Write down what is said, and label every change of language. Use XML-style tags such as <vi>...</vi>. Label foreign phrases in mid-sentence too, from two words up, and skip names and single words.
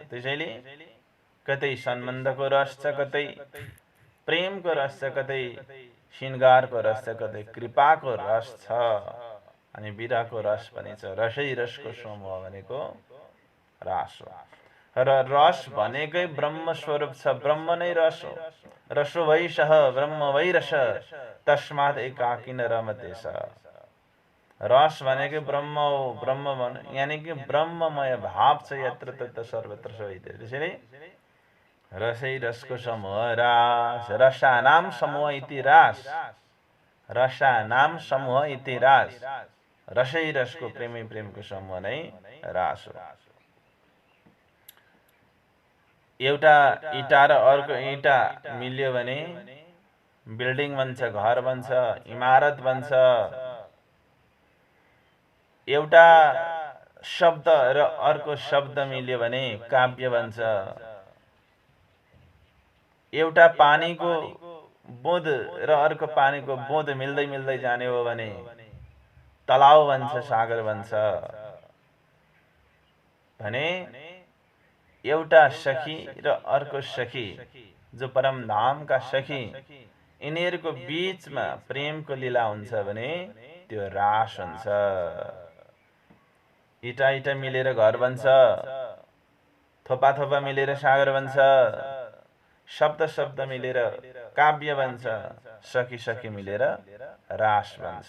<ne>त्यसैले कतै सम्बन्धको रस छ, कतै प्रेमको रस छ, कतै श्रृंगारको रस छ, कतै कृपाको रस छ, अनि विरहको रस पनि छ। रसै रसको समूह भनेको रास हो। र रस भनेकै ब्रह्म स्वरूप छ, ब्रह्म नै रस हो।</ne> <sa>रसो वै सः ब्रह्म वै रस, तस्मात् एकाकिन रमते सः।</sa> <ne>रस भनेकै ब्रह्म हो, ब्रह्म यानी कि ब्रह्ममय भाव छ यत्र तत्र सर्वत्र सबै। त्यसैले रसै रसको समूह रास,</ne> <sa>रसानाम समूह इति रास, रसानाम समूह इति रास।</sa> <ne>रसै रसको प्रेमै प्रेमको समूह नै रास हो। एउटा इँटा र अर्को इँटा मिल्यो भने बिल्डिङ बन्छ, घर बन्छ, इमारत बन्छ। एउटा शब्द र अर्को शब्द मिल्यो भने काव्य बन्छ। एउटा पानीको बुँद र अर्को पानीको बुँद मिल्दै मिल्दै जाने हो भने तलाउ बन्छ, सागर बन्छ। भने एउटा सखी र अर्को सखी, जो परम धामका सखी, यिनीहरूको बीचमा प्रेमको लीला हुन्छ भने त्यो रास हुन्छ। इँटा इँटा मिलेर घर बन्छ, थोपा थोपा मिलेर सागर बन्छ, शब्द शब्द मिलेर काव्य बन्छ, सखी सखी मिलेर रास बन्छ।</ne>